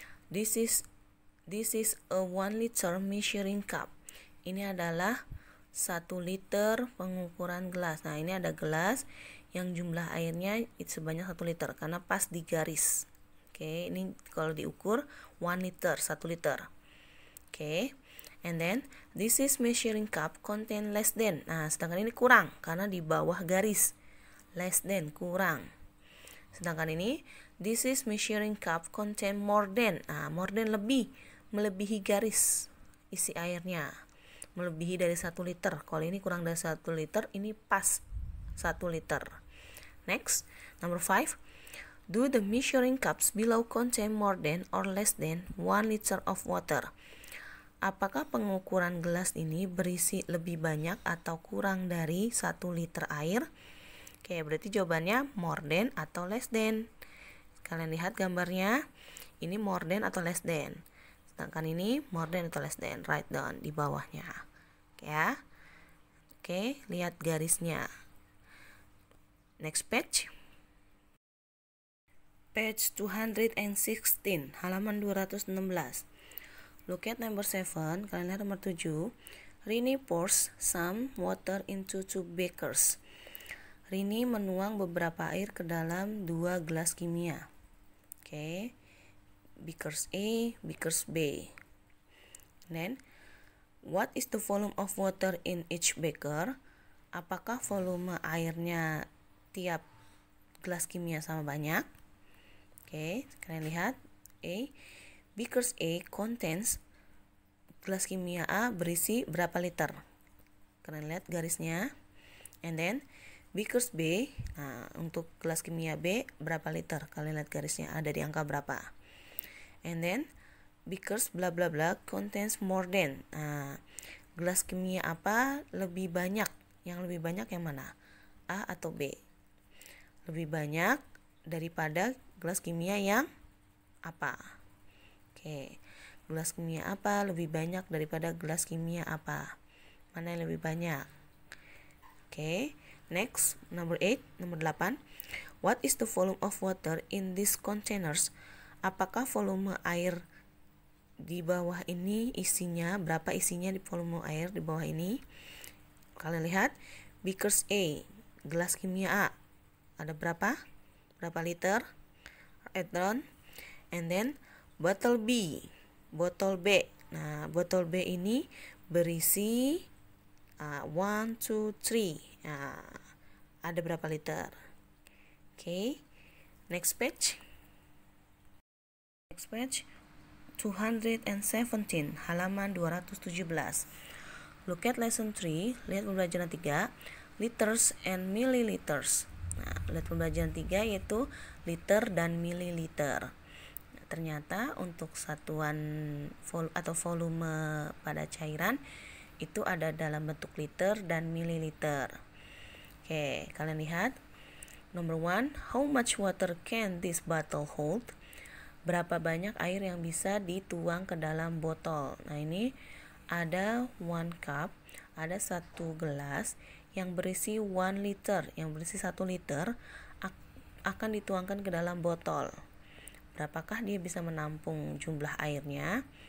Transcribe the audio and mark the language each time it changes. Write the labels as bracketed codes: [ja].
[en] This is a 1 liter measuring cup. [id] Ini adalah 1 liter pengukuran gelas. Nah, ini ada gelas yang jumlah airnya sebanyak 1 liter karena pas di garis. Oke, ini kalau diukur 1 liter, 1 liter. Oke. [en] And then this is measuring cup contain less than. [id] Nah, sedangkan ini kurang karena di bawah garis. [en] Less than, [id] kurang. Sedangkan ini [en] this is measuring cup contain more than. [id] Nah, [en] more than [id] lebih, melebihi garis isi airnya, melebihi dari 1 liter. Kalau ini kurang dari 1 liter, ini pas 1 liter. [en] Next, number 5. Do the measuring cups below contain more than or less than 1 liter of water? [id] Apakah pengukuran gelas ini berisi lebih banyak atau kurang dari 1 liter air? Oke, berarti jawabannya [en] more than [id] atau less than. Kalian lihat gambarnya, ini more than atau less than. Sedangkan ini more than atau less than, [en] write down [id] di bawahnya. Oke ya. Oke, lihat garisnya. [en] Next page. Page 216, [id] halaman 216. [en] Look at number 7, [id] kalian lihat nomor 7. [en] Rini pours some water into 2 beakers. [id] Rini menuang beberapa air ke dalam 2 gelas kimia. Oke. Beakers A, beakers B. [en] Then, what is the volume of water in each beaker? [id] Apakah volume airnya tiap gelas kimia sama banyak? Oke, kalian lihat. A. [en] Beakers A contains, [id] gelas kimia A berisi berapa liter? Kalian lihat garisnya. [en] And then beakers B, [id] nah untuk gelas kimia B berapa liter? Kalian lihat garisnya ada di angka berapa? [en] And then beakers bla bla bla contains more than. [id] Nah, gelas kimia apa lebih banyak? Yang lebih banyak yang mana? A atau B? Lebih banyak daripada gelas kimia yang apa? Oke, gelas kimia apa lebih banyak daripada gelas kimia apa? Mana yang lebih banyak? Oke. [en] Next, number 8, nomor 8. What is the volume of water in these containers? [id] Apakah volume air di bawah ini isinya, berapa isinya di volume air di bawah ini? Kalian lihat, beakers A, gelas kimia A, ada berapa? Berapa liter? [en] Write down. And then, bottle B, [id] botol B. Nah, botol B ini berisi 1, 2, 3. Nah, ada berapa liter? Oke. [en] Next page. Next page. 217, [id] halaman 217. [en] Look at lesson 3. [id] Lihat pembelajaran 3. [en] Liters and milliliters. [id] Nah, lihat pembelajaran 3 yaitu liter dan mililiter. Nah, ternyata untuk satuan atau volume pada cairan itu ada dalam bentuk liter dan mililiter. Oke, kalian lihat [en] Number 1, how much water can this bottle hold? [id] Berapa banyak air yang bisa dituang ke dalam botol? Nah, ini ada 1 cup, ada 1 gelas yang berisi 1 liter, yang berisi 1 liter akan dituangkan ke dalam botol. Berapakah dia bisa menampung jumlah airnya?